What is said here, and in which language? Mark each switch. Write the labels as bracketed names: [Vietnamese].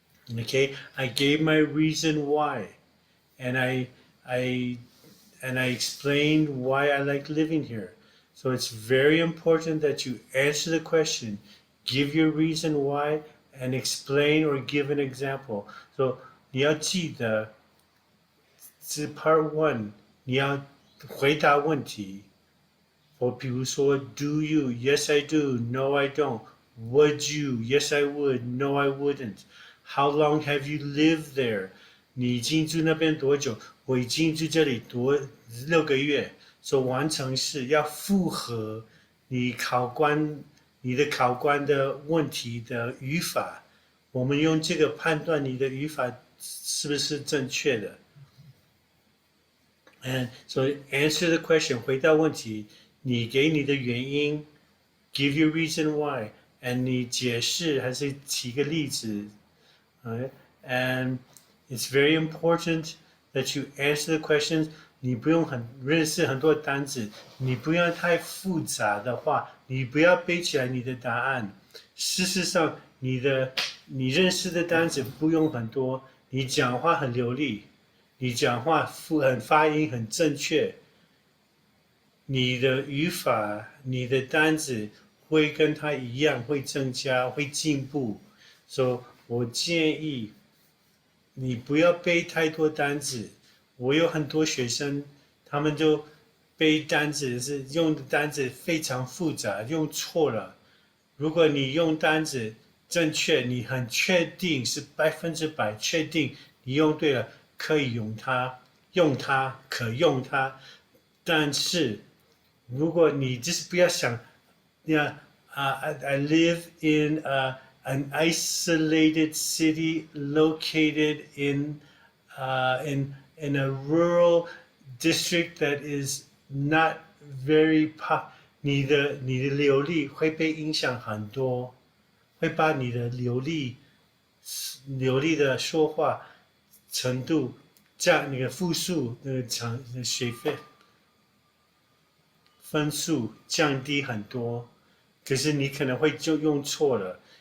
[English] Okay, I gave my reason why, and I and I explained why I like living here. So it's very important that you answer the question, give your reason why, and explain or give an example. [Chinese] So 你要记得，是 Part One，你要回答问题。或比如说 [English] Do you? Yes, I do. No, I don't. Would you? Yes, I would. No, I wouldn't. How long have you lived there? [Chinese] 你已经住那边多久？我已经住这里6个月。所以完成式要符合你的考官的问题的语法。我们用这个判断你的语法是不是正确的。 [English] And so answer the question， [Chinese] 回答问题。你给你的原因 [English] ，give your reason why，and [Chinese] 你解释还是提个例子 [English] ，and it's very important that you answer the questions。 [Chinese] 你不用认识很多单词，你不要太复杂的话，你不要背起来你的答案。事实上，你认识的单词不用很多，你讲话很流利，你讲话发音很正确。你的语法、你的单词会跟他一样，会增加，会进步。所以我建议你不要背太多单词。我有很多学生，他们就背单词是用的单词非常复杂，用错了。如果你用单词正确，你很确定是100%确定你用对了，可以用它，可用它。但是如果你就是不要想， [English] I live in an isolated city located in a rural district that is not very pop。 [Chinese] 你的流利会被影响很多，会把你的流利的说话程度那个复数那个学费。分数降低很多，可是你可能会就用错了。